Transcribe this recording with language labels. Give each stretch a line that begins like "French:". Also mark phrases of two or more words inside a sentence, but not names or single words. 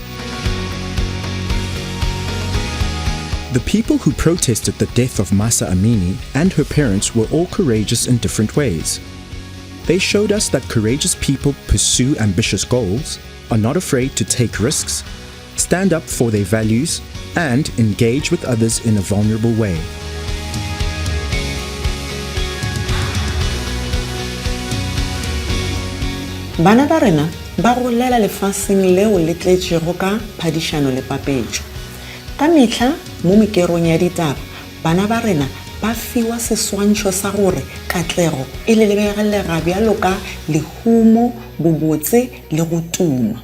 English: The people who protested the death of Mahsa Amini and her parents were all courageous in different ways. They showed us that courageous people pursue ambitious goals, are not afraid to take risks, stand up for their values, and engage with others in a vulnerable way.
Northern Sotho: Bana ba rena ba golela lefaseng leo le tletšego ka phadišano le papetšo. Ka mehla mo mekerong ya ditaba, bana ba rena ba fiwa seswantšho sa gore katlego e lebegelega bjalo ka lehumo, bobotse le go tuma.